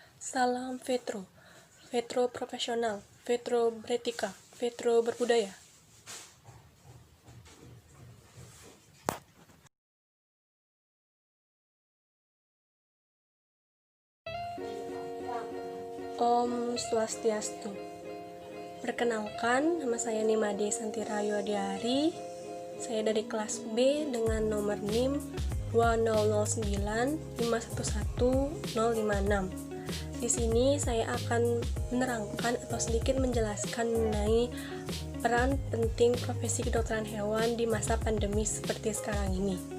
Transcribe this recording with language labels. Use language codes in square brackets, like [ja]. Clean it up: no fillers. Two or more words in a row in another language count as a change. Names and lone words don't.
[id] Salam Vetro, Vetro profesional, Vetro beretika, Vetro berbudaya. Om Swastiastu. Perkenalkan, nama saya Nimade Santirayo Adiari. Saya dari kelas B dengan nomor NIM 2009511056. Di sini saya akan menerangkan atau sedikit menjelaskan mengenai peran penting profesi kedokteran hewan di masa pandemi seperti sekarang ini.